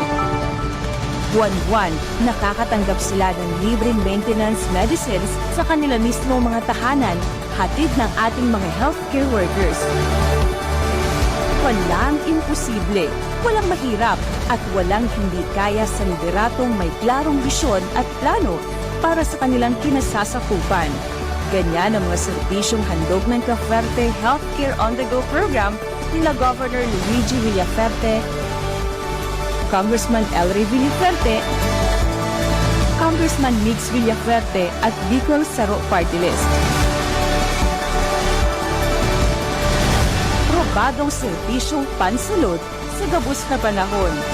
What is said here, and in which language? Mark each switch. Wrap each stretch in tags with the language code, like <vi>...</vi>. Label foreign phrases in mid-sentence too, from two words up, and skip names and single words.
<tl>Buwan-buwan, nakakatanggap sila ng libreng</tl> <en>maintenance medicines</en> <tl>sa kanila mismo mga tahanan, hatid ng ating mga</tl> <en>healthcare workers.</en> <tl>Walang imposible, walang mahirap, at walang hindi kaya sa lideratong may klarong bisyon at plano para sa kanilang kinasasakupan. Ganyan ang mga serbisyong handog ng Cavite Healthcare on the Go program nila Governor Luigi Villaferte, Congressman Elry Villaferte, Congressman Mix Villaferte at Bicol Saro Party List.</tl> <bik>Probadong serbisyong pansalud sa gabos na panahon.</bik>